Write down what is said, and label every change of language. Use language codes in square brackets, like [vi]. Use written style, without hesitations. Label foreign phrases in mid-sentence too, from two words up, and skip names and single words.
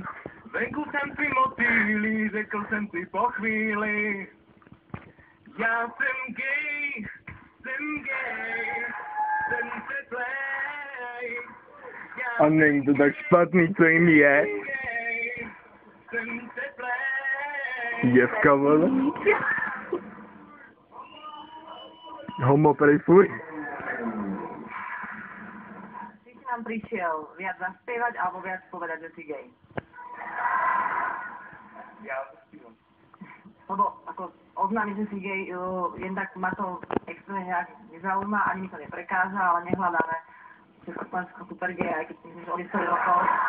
[cs] Venku jsem si motýlí, řekl jsem si po chvíli, já jsem gay, jsem teplej. A není to tak špatný, co jim je. Jsem teplej. Děvka, vole. Homo prej fuj. [sk] Ty si nám prišiel viac zaspievať alebo viac povedať, že si gay? Ja zaspívam. Lebo ako oznámiť, že si gay, [cs] jen tak [sk] ma to extrémne nejak nezaujíma, ani mi to neprekáža, ale nehľadáme Československo super gay, aj keď myslím, že o 10 rokov.